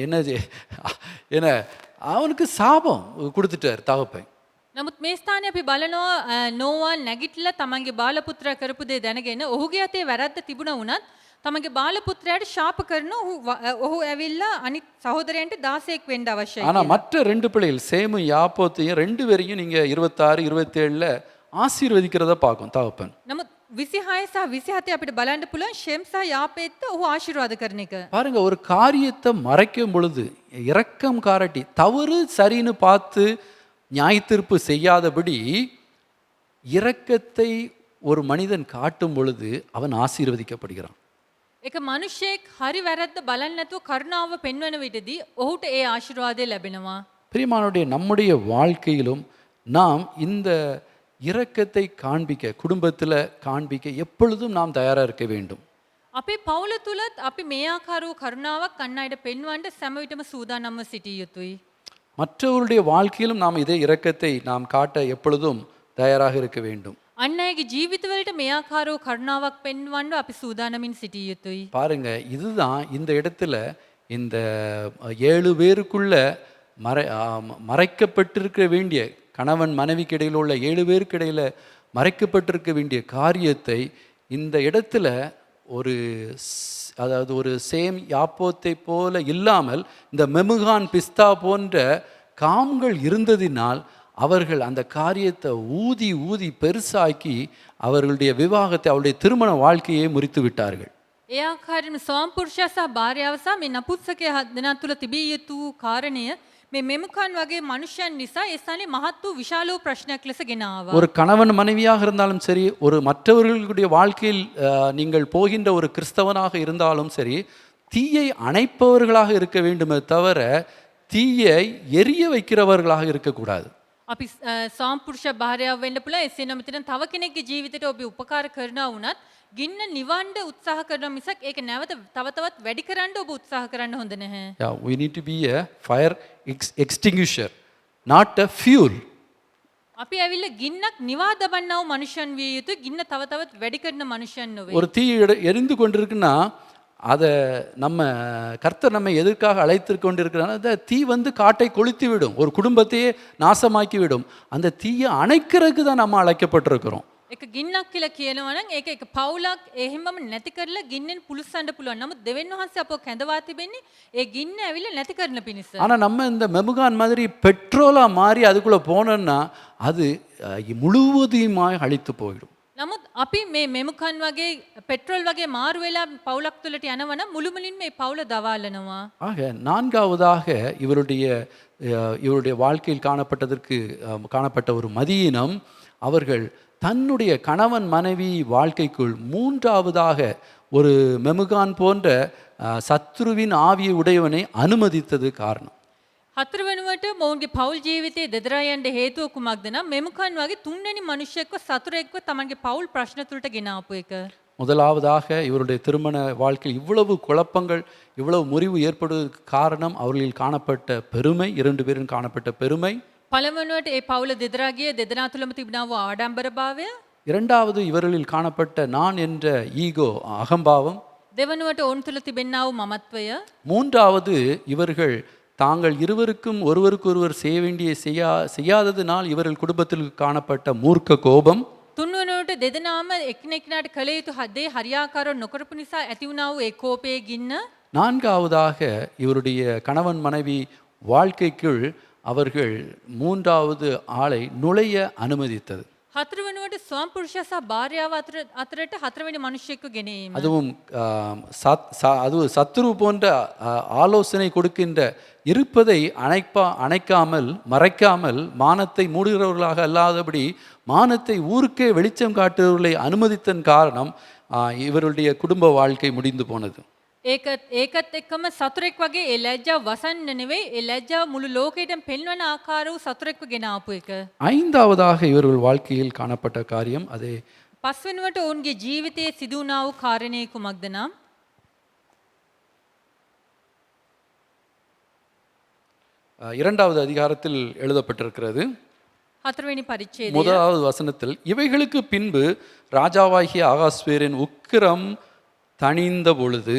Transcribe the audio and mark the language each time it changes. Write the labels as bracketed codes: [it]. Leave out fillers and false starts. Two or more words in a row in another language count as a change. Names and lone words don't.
[ta] என்ன அவனுக்கு சாபம் கொடுத்துட்டார் தகப்பன். [si] නමුත් මේ ස්ථානයේ අපි බලනවා නෝවා නැගිටලා තමන්ගේ බාලපුත්‍රයා කරපු දේ දැනගෙන ඔහුගේ අතේ වැරද්ද තිබුණා වුණත් තමන්ගේ බාලපුත්‍රයාට ශාප කරන ඔහු ඇවිල්ලා අනිත් සහෝදරයන්ට 16ක් වෙන්න අවශ්‍යයි. [ta] ஆனால் மற்ற 2 பிள்ளைகள் சேமும் யாப்போத்தையும் 2 பேரையும் நீங்கள் 26 27ல் ஆசீர்வதிக்கிறத பார்க்கும் தகப்பன். [si] නමුත් 26 සහ 27 අපිට බලන්න පුළුවන් ෂෙම් සහ යාපේත්ත ඔහු ආශිර්වාද කරන එක. [ta] பாருங்க, ஒரு காரியத்தை மறைக்கும் பொழுது இரக்கம் காரட்டி தவறு சரின்னு பார்த்து நியாயத்தீர்ப்பு செய்யாதபடி இரக்கத்தை ஒரு மனிதன் காட்டும் பொழுது அவன் ஆசீர்வதிக்கப்படுகிறான். [si] එක මිනිහෙක් හරි වැරද්ද බලන්නේ නැතුව කරුණාව පෙන්වන විටදී ඔහුට ඒ ආශිර්වාදය ලැබෙනවා. [ta] பிரியமானவருடைய நம்முடைய வாழ்க்கையிலும் நாம் இந்த இரக்கத்தை காண்பிக்க, குடும்பத்தில் காண்பிக்க எப்பொழுதும் நாம் தயாராக இருக்க வேண்டும். [si] අපේ පවුල තුලත් අපි මේ ආකාර වූ කරුණාවක් අන් අයට පෙන්වන්න සෑම විටම සූදානම්ව සිටිය යුතුයි. [ta] மற்றவருடைய வாழ்க்கையிலும் நாம் இதே இரக்கத்தை நாம் காட்ட எப்பொழுதும் தயாராக இருக்க வேண்டும். [si] අන් අයගේ ජීවිතවලට මේ ආකාර වූ කරුණාවක් පෙන්වන්න අපි සූදානමින් සිටිය යුතුයි. [ta] பாருங்க, இதுதான் இந்த இடத்துல இந்த 7 பேருக்குள்ள மறைக்கப்பட்டிருக்க வேண்டிய, கணவன் மனைவிக்கு இடையில் உள்ள 7 பேருக்கு இடையில மறைக்கப்பட்டிருக்க வேண்டிய காரியத்தை இந்த இடத்துல அதாவது ஒரு சேம் யாப்போத்தை போல இல்லாமல் இந்த மெமுகான் பிஸ்தா போன்ற காம்கள் இருந்ததினால் அவர்கள் அந்த காரியத்தை ஊதி ஊதி பெருசாக்கி அவர்களுடைய விவாகத்தை, அவருடைய திருமண வாழ்க்கையை முறித்து விட்டார்கள். [si] ඒ ආකාරයෙන්ම ස්වාමිපුරුෂයා සහ භාර්යාව සහ මේ නපුංසකයා දෙනා තුල තිබිය යුතු කාරණය මේ මෙමුකන් වගේ මනුෂ්‍යයන් නිසා ඒ ස්ථානයේ මහත් වූ විශාල වූ ප්‍රශ්නයක් ලෙස ගෙන ආවා. [ta] ஒரு கணவன் மனைவியாக இருந்தாலும் சரி, ஒரு மற்றவர்களுடைய வாழ்க்கையில் நீங்கள் போகின்ற ஒரு கிறிஸ்தவனாக இருந்தாலும் சரி, தீயை அணைப்பவர்களாக இருக்க வேண்டுமே தவிர தீயை எரிய வைக்கிறவர்களாக இருக்கக்கூடாது. [si] අපි ස්වාමිපුරුෂ භාර්යාව වෙන්න පුළුවන්. එසේ නොමෙතන තව කෙනෙක්ගේ ජීවිතයට ඔබ උපකාර කරනවා වුණත් ගින්න නිවන්න උත්සාහ කරන මිසක් ඒක නැවත තව තවත් වැඩි කරන්න ඔබ උත්සාහ කරන්න හොඳ නැහැ. [en] Yeah, we need to be a fire extinguisher, not a fuel. [si] අපි ඇවිල්ලා ගින්නක් නිවා දබන්නා වූ මනුෂ්‍යයන් විය යුතුයි. ගින්න තව තවත් වැඩි කරන මනුෂ්‍යයන් නොවේ. [ta] ஒரு தீ எரிந்து கொண்டிருக்குன்னா அதை நம்ம கர்த்தர் நம்ம எதற்காக அழைத்து கொண்டிருக்கிறாங்க, அந்த தீ வந்து காட்டை கொளுத்தி விடும், ஒரு குடும்பத்தையே நாசமாக்கி விடும். அந்த தீயை அணைக்கிறதுக்கு தான் நம்ம அழைக்கப்பட்டிருக்கிறோம். [si] එක ගින්නක් කියලා කියනවා නම් ඒක එක පවුලක් එහෙමම නැති කරලා ගින්නෙන් පුලුස්සන්න පුළුවන්. නමුත් දෙවියන් වහන්සේ අපව කැඳවා තිබෙන්නේ ඒ ගින්න ඇවිල්ලා නැති කරන පිණිස. [ta] ஆனால் நம்ம இந்த மெமுகான் மாதிரி பெட்ரோலாக மாறி அதுக்குள்ளே போனோம்னா அது முழுவதுமாய் அழித்து போயிடும். [si] නමුත් අපි මේ මෙමුකන් වගේ පෙට්‍රෝල් වගේ මාරු වෙලා පවුලක් තුළට යනවා නම් මුළුමනින්ම මේ පවුල දවාලනවා. [ta] ஆக நான்காவதாக இவருடைய வாழ்க்கையில் காணப்பட்ட ஒரு மதியினம், அவர்கள் தன்னுடைய கணவன் மனைவி வாழ்க்கைக்குள் மூன்றாவதாக ஒரு மெமுகான் போன்ற சத்ருவின் ஆவியை உடையவனை அனுமதித்தது காரணம். [si] හතර වෙනුවට මොවුන්ගේ පවුල් ජීවිතයේ දෙදරා යන්න හේතුව කුමක්ද නම් මෙමුකන් වගේ තුන්වෙනි මිනිහෙක්ව සතුරෙක්ව තමන්ගේ පවුල් ප්‍රශ්න තුළට ගෙන ආපු එක. [ta] முதலாவதாக இவருடைய திருமண வாழ்க்கையில் இவ்வளவு குழப்பங்கள், இவ்வளவு முறிவு ஏற்படுவதற்கு காரணம் அவர்களில் காணப்பட்ட பெருமை, 2 பேரும் காணப்பட்ட பெருமை. [si] පළවෙනුවට ඒ පවුල දෙදරා ගිය දෙදෙනා තුළම තිබුණා වූ ආඩම්බරභාවය. [ta] இரண்டாவது இவர்களில் காணப்பட்ட நான் என்ற ஈகோ, அகம்பாவம். [si] දෙවනුවට ඔවුන් තුළ තිබෙනා වූ මමත්වය. [ta] மூன்றாவது இவர்கள் தாங்கள் இருவருக்கும் ஒருவருக்கொருவர் செய்ய வேண்டிய செய்யாததினால் இவர்கள் குடும்பத்தில் காணப்பட்ட மூர்க்க கோபம். [si] තුන්වෙනුවට දෙදෙනාම එකිනෙකාට කළ යුතු දේ හරියාකාරව නොකරපු නිසා ඇති වුණා වූ ඒ කෝපයේ ගින්න. [ta] நான்காவதாக இவருடைய கணவன் மனைவி வாழ்க்கைக்குள் அவர்கள் மூன்றாவது ஆளை நுழைய அனுமதித்தது. [si] හතර වෙනුවට ස්වාමිපුරුෂයා සහ භාර්යාව අතරට හතරවෙනි මිනිහෙක්ව ගෙන ඒම. [ta] அதுவும் சத்துரு போன்ற ஆலோசனை கொடுக்கின்ற இருப்பதை அணைக்காமல் மறைக்காமல் மானத்தை மூடுகிறவர்களாக அல்லாதபடி மானத்தை ஊருக்கே வெளிச்சம் காட்டுகிறவர்களை அனுமதித்தன் காரணம் இவருடைய குடும்ப வாழ்க்கை முடிந்து போனது. [si] ඒකත් එක්කම සතුරෙක් වගේ ඒ ලැජ්ජාව වසන්න නෙවෙයි, ඒ ලැජ්ජාව මුළු ලෝකෙටම පෙන්වන ආකාර වූ සතුරෙක්ව ගෙන ආපු එක. [ta] ஐந்தாவதாக இவர்கள் வாழ்க்கையில் காணப்பட்ட காரியம் அதே. [si] පස්වෙනුවට ඔවුන්ගේ ජීවිතයේ සිදු වුණා වූ කාරණේ කුමක්ද නම් [ta] இரண்டாவது அதிகாரத்தில் எழுதப்பட்டிருக்கிறது. [si] හතරවෙනි පරිච්ඡේදය [ta] முதலாவது வசனத்தில், இவைகளுக்கு பின்பு ராஜாவாகிய ஆகாஸ்வேரின் உக்கிரம் தணிந்த பொழுது.